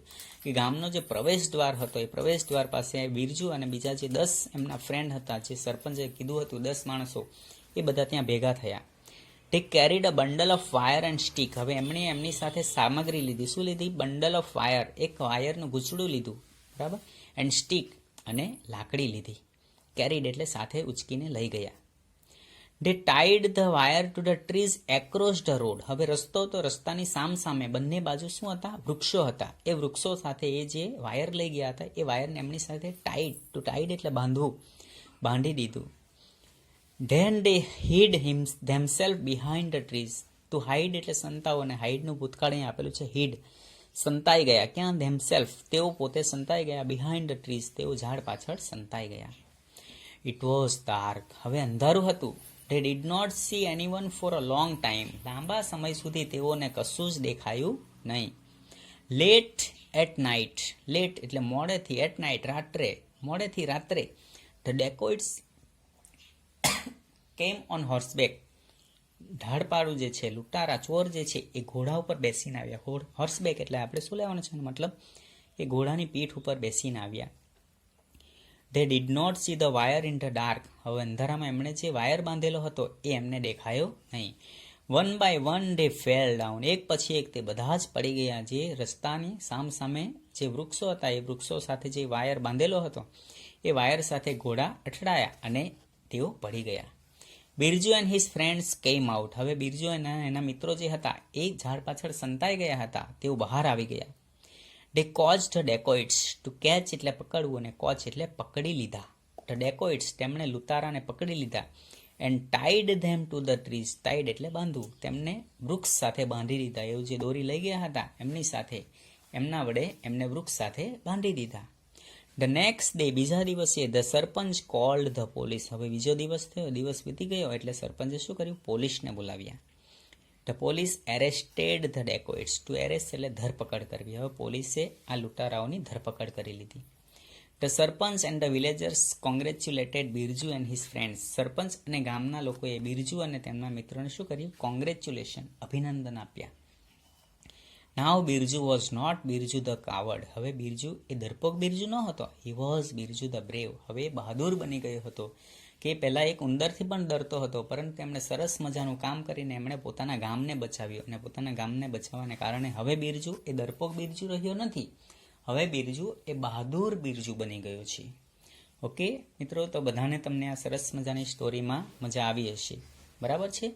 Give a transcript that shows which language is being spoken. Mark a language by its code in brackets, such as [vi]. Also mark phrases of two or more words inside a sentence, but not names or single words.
[gu] કે ગામનો જે પ્રવેશ દ્વાર હતો એ પ્રવેશ દ્વાર પાસે બિરજુ અને બીજા જે 10 એમના ફ્રેન્ડ હતા, જે સરપંચે કીધું હતું 10 માણસો, એ બધા ત્યાં ભેગા થયા. [en] They carried a bundle of wire and stick. [gu] હવે એમણે એમની સાથે સામગ્રી લીધી. શું લીધી? [en] bundle of wire, [gu] એક વાયરનું ગૂંચડું લીધું, બરાબર, [en] and stick [gu] અને લાકડી લીધી. કેરીડ એટલે સાથે ઉચકીને લઈ ગયા. [en] They tied the wire to the trees across the road. [gu] હવે રસ્તો તો, રસ્તાની સામે બંને બાજુ શું હતા? વૃક્ષો હતા. એ વૃક્ષો સાથે એ જે વાયર લઈ ગયા હતા એ વાયરને એમની સાથે ટાઈડ એટલે બાંધવું, બાંધી દીધું. [en] Then they hid themselves behind the trees. To hide [gu] એટલે સંતાવો, અને હાઈડનું ભૂતકાળ અહીં આપેલું છે હિડ. સંતાઈ ગયા. ક્યાં? themselves, તેઓ પોતે સંતાઈ ગયા. [en] behind the trees, [gu] તેઓ ઝાડ પાછળ સંતાઈ ગયા. [en] It was dark. [gu] હવે અંધારું હતું. [en] They did not see anyone for a long time. [gu] લાંબા સમય સુધી તેઓને કશું જ દેખાયું નહીં. [en] Late at night. Late [gu] એટલે મોડેથી, [en] at night [gu] રાત્રે, મોડેથી રાત્રે. [en] The dacoits came on horseback. [gu] ધાડપાડું જે છે, લૂંટારા, ચોર જે છે, એ ઘોડા ઉપર બેસીને આવ્યા. હોર્સબેક એટલે આપણે શું લેવાનું છે? મતલબ એ ઘોડાની પીઠ ઉપર બેસીને આવ્યા. [en] They did not see the wire in the dark. [gu] હવે અંધારામાં એમણે જે વાયર બાંધેલો હતો એ એમને દેખાયો નહીં. [en] One by one they fell down. [gu] એક પછી એક તે બધા જ પડી ગયા. જે રસ્તાની સામે જે વૃક્ષો હતા એ વૃક્ષો સાથે જે વાયર બાંધેલો હતો એ વાયર સાથે ઘોડા અથડાયા અને તેઓ પડી ગયા. [en] બિરજુ and his friends came out. [gu] હવે બિરજુ અને એના મિત્રો જે હતા એ ઝાડ પાછળ સંતાઈ ગયા હતા, તેઓ બહાર આવી ગયા. [en] They caused the dacoits to catch [gu] એટલે પકડવું અને કોચ એટલે પકડી લીધા. [en] The dacoits [gu] તેમણે લૂંટારાને પકડી લીધા. [en] And tied them to the trees. [gu] Tied એટલે બાંધવું. તેમને વૃક્ષ સાથે બાંધી દીધા. એવું જે દોરી લઈ ગયા હતા એમની સાથે, એમના વડે એમને વૃક્ષ સાથે બાંધી દીધા. [en] The next day [gu] બીજા દિવસે [en] the સરપંચ called the police. [gu] હવે બીજો દિવસ થયો, દિવસ વીતી ગયો એટલે સરપંચે શું કર્યું? પોલીસને બોલાવ્યા. [en] The police arrested the dacoits. To arrest [gu] એટલે ધરપકડ કરવી. હવે પોલીસે આ લૂંટારાઓની ધરપકડ કરી લીધી. [en] The સરપંચ and the villagers congratulated બિરજુ and his friends. [gu] સરપંચ અને ગામના લોકોએ બિરજુ અને તેમના મિત્રોને શું કર્યું? [en] કોંગ્રેચ્યુલેશન, [gu] અભિનંદન આપ્યા. [en] Now બિરજુ was not બિરજુ the coward. [gu] હવે બિરજુ એ ડરપોક બિરજુ ન હતો. [en] He was બિરજુ the brave. [gu] હવે બહાદુર બની ગયો હતો કે પહેલા એક ઉંદરથી પણ ડરતો હતો, પરંતુ એમણે સરસ મજાનું કામ કરીને એમણે પોતાના ગામને બચાવ્યું અને પોતાના ગામને બચાવવાને કારણે હવે બિરજુ એ ડરપોક બિરજુ રહ્યો નથી. હવે બિરજુ એ બહાદુર બિરજુ બની ગયો છે. ઓકે મિત્રો, તો બધાને તમને આ સરસ મજાની સ્ટોરીમાં મજા આવી હશે, બરાબર છે.